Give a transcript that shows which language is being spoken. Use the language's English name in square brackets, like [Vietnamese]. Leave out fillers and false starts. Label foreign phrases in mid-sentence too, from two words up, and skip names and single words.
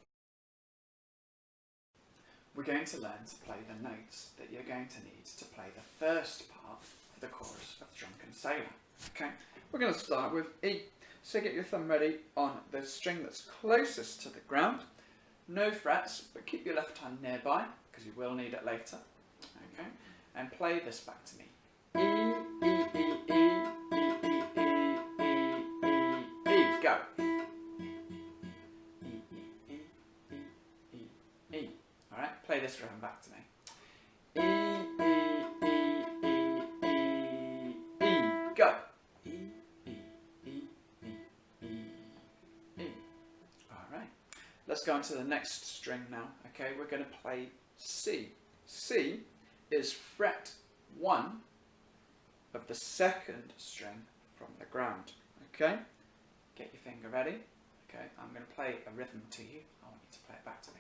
[English] We're going to learn to play the notes that you're going to need to play the first part of the chorus of Drunken Sailor. Okay, we're going to start with E. So get your thumb ready on the string that's closest to the ground. No frets, but keep your left hand nearby because you will need it later. Okay, and play this back to me. E, E, E, E, E, E, E, E, E, E. Go. Play this rhythm back to me. E, E, E, E, E, E. Go. E, E, E, E, E, E. Alright. Let's go on to the next string now. Okay, we're going to play C. C is fret 1 of the second string from the ground. Okay? Get your finger ready. Okay, I'm going to play a rhythm to you. I want you to play it back to me.